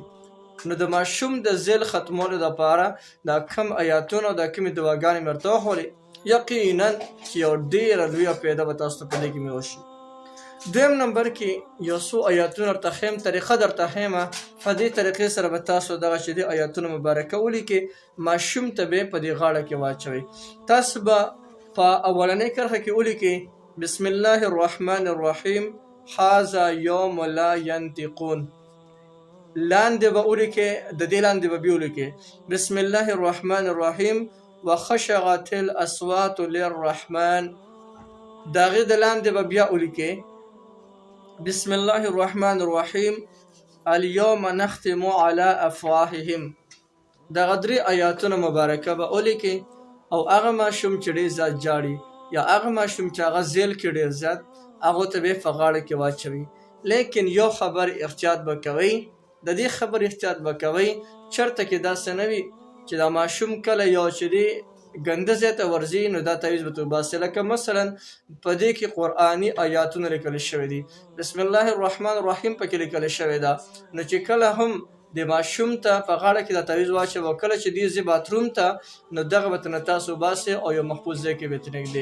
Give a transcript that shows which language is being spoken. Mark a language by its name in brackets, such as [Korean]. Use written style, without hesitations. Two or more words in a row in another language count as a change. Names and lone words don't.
[Pashto] نو د ماشوم د زیل ختمولو دپاره دا کم آیاتونه او دا کمې دعاګانې مې ورته وښولې، یقینا چې یو ډېره لویه پیدا به تاسو ته په دې کې مې وشي. دویم نمبر کې یو څو آیاتونه درته ښیم، طریقه درته ښیمه، په دې طریقې سره به تاسو دغه چې دي آیاتونه مبارکه ولیکئ، ماشوم ته به په دې غاړه کې واچوئ. تاسو به په اولنۍ کرښه کې ولیکئ [Arabic] بسم الله الرحمن الرحیم هذا یوم لا ینطقون، [Pashto] لاندې به ولیکئ، د دې لاندې به بیا ولیکئ [Arabic] بسم الله الرحمن الرحیم وخشعت الاصوات للرحمن، [Pashto] د هغې د لاندې به بیا ولیکئ [Arabic] بسم الله الرحمن الرحیم اليوم نختم على افواههم. [Pashto] دغه 3 آیاتونه مبارکه به ولیکئ، او هغه ماشوم چې ډېر زیات ژاړي یا هغه ماشوم چې هغه زیل کې ډېر زیات، هغو ته به یې په غاړه کې واچوي. لیکن یو خبر احتیاط به کوئ، د دې خبر احتیاط به کوئ چېرته کې داسې نه وي چې دا ماشوم کله یو چې دی ګنده ځای ته ورځي نو دا تعویض به وباسي، لکه مثلا په دې کې قرآني آیاتونه لیکل شوي دي، [Arabic] بسم الله الرحمن الرحیم [Pashto] پکې لیکل شوی ده، نو چې کله هم د ماشوم ته په غاړه کې دا تعویض واچوه، کله چې دی ځي باتروم ته نو دغه به ترنه تاسو وباسئ او یو محفوظ ځای کې به یې ترېږدئ.